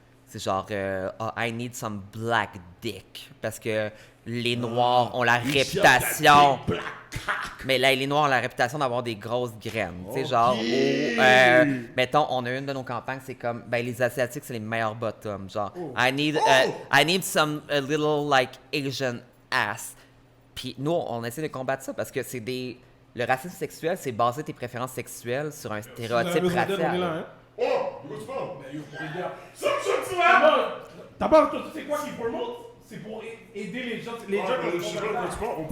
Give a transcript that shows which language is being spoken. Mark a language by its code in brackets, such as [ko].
[fr] C'est genre, [en] I need some black dick. [fr] Parce que les Noirs ont la réputation. Mais là, les Noirs ont la réputation d'avoir des grosses graines. Tu sais, genre, ou, mettons, on a une de nos campagnes, c'est comme, ben, les Asiatiques, c'est les meilleurs bottoms. [en] Genre, I need some, a little, like, Asian ass. [fr] Puis nous, on essaie de combattre ça parce que c'est des. Le racisme sexuel, c'est baser tes préférences sexuelles sur un stéréotype On est là, racial. hein? Oh, de quoi tu parles? Ben, yo, regarde. Ça me choque, tu vois? T'as pas entendu c'est quoi qui promote? C'est pour aider les gens. Les gens Je sais pas de quoi tu parles. On parle